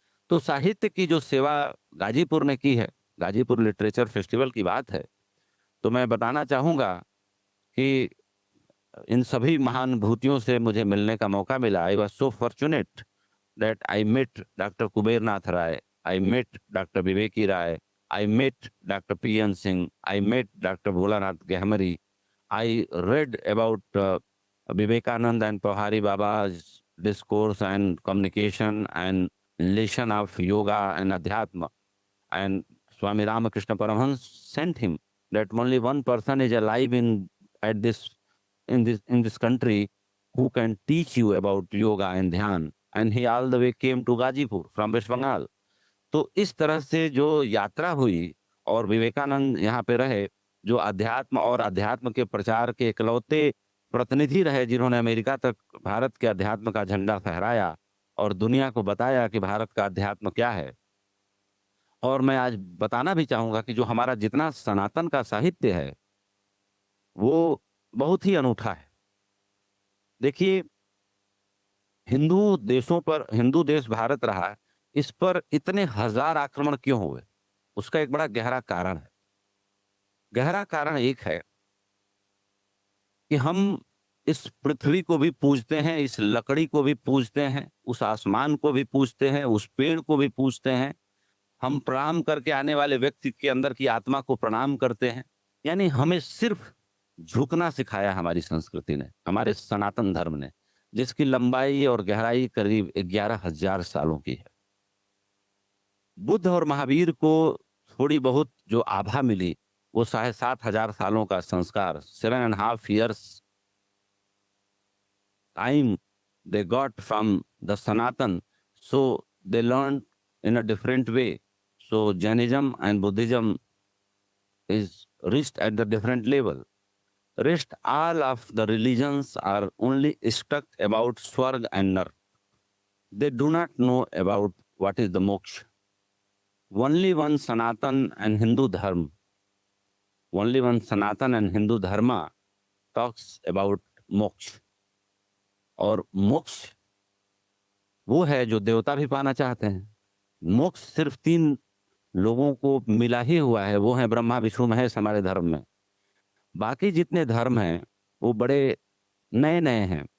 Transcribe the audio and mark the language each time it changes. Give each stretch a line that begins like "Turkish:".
Hindi: तो साहित्य की जो सेवा गाजीपुर ने की है, गाजीपुर लिटरेचर फेस्टिवल की बात है, तो मैं बताना चाहूँगा कि इन सभी महानुभूतियों से मुझे मिलने का मौका मिला।
English: I was so fortunate that I met doctor Kuber Nath Rai, I met doctor Viveki Rai, I met Dr. P.N. Singh, I met Dr. Bholanath Gehmari. I read about Vivekananda and Pahari Baba's discourse and communication and relation of yoga and adhyatma. And Swami Ramakrishna Paramahansa sent him that only one person is alive in this country who can teach you about yoga and dhyan. And he all the way came to Gazipur from West Bengal.
Hindi: तो इस तरह से जो यात्रा हुई और विवेकानंद यहाँ पे रहे, जो अध्यात्म और अध्यात्म के प्रचार के इकलौते प्रतिनिधि रहे, जिन्होंने अमेरिका तक भारत के अध्यात्म का झंडा फहराया और दुनिया को बताया कि भारत का अध्यात्म क्या है। और मैं आज बताना भी चाहूँगा कि जो हमारा जितना सनातन का साहित्य है, वो बहुत ही अनूठा है। देखिए, हिंदू देश भारत रहा, इस पर इतने हज़ार आक्रमण क्यों हुए? उसका एक बड़ा गहरा कारण है। गहरा कारण एक है कि हम इस पृथ्वी को भी पूजते हैं, इस लकड़ी को भी पूजते हैं, उस आसमान को भी पूजते हैं, उस पेड़ को भी पूजते हैं। हम प्रणाम करके आने वाले व्यक्ति के अंदर की आत्मा को प्रणाम करते हैं। यानी हमें सिर्फ झुकना सिखाया हमारी संस्कृति ने, हमारे सनातन धर्म ने, जिसकी लंबाई और गहराई करीब 11,000 सालों की है। बुद्ध और महावीर को थोड़ी बहुत जो आभा मिली, वो 7,500 सालों का संस्कार,
English: 7.5 years time they got from the Sanatan, so they learned in a different way. So Jainism and Buddhism is reached at the different level. Rest all of the religions are only stuck about Swarg and Nar. They do not know about what is the moksha. Only one Sanatan and Hindu Dharma, only one Sanatan and Hindu Dharma talks about moksha.
Hindi: और मोक्ष वो है जो देवता भी पाना चाहते हैं। मोक्ष सिर्फ 3 लोगों को मिला ही हुआ है, वो है ब्रह्मा विष्णु महेश हमारे धर्म में। बाकी जितने धर्म हैं वो बड़े नए-नए हैं।